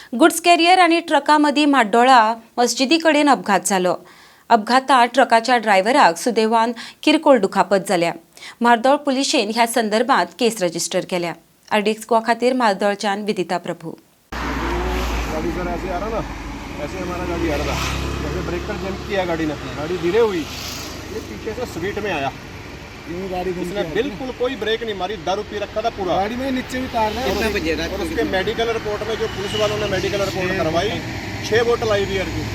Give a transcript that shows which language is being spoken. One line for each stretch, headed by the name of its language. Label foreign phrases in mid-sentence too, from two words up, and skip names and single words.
Konkani: गुड्स कॅरियर आणि ट्रकामदी म्हाड्डोळा मस्जिदी कडेन अपघात जालो. अपघातात ट्रकाच्या ड्रायव्हराक सुदैवान किरकोळ दुखापत जाल्या. म्हार्दोळ पुलिशेन ह्या संदर्भात केस रजिस्टर केल्या. आरडीएक्स गोवा खातीर म्हार्दोळच्यान विदिता प्रभू.
Hindi: गाड़ी सर ऐसे आ रहा ना, ऐसे हमारा गाड़ी आ रहा था, जैसे ब्रेक पर जंप किया गाड़ी ने, गाड़ी धीरे हुई, ये पीछे से स्वीट में आया, गाड़ी उसने बिल्कुल कोई ब्रेक नहीं मारी, दारू पी रखा था पूरा, गाड़ी में नीचे भी तार है। और उसके
English: medical report
Hindi: में जो पुलिस वालों ने
English: medical report
Hindi: करवाई, 6 बोतल आई बियर की।